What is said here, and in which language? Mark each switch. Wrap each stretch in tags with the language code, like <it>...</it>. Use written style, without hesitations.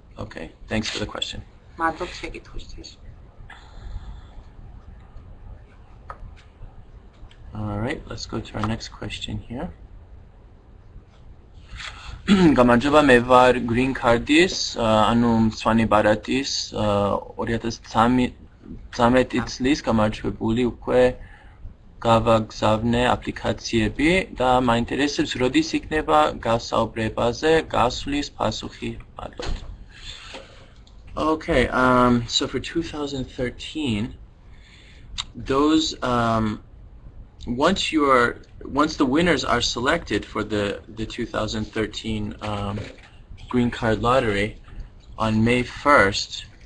<en>Okay, thanks for the question.</en> <ka>მადლობ შეკითხვისთვის.</ka> <en>All right, let's go to our next question here.</en> <ka>გამარჯობა, მე ვარ green card-ის, ანუ მწვანე ბარათის 2013 წლის გამარჯვებული უკვე გავაგზავნე აპლიკაციები და მაინტერესებს როდის იქნება გასაუბრებაზე გასვლის პასუხი. მადლობთ.</ka> <en>Okay, so for 2013, those once the winners are selected for the 2013 green card lottery on May 1st,</en>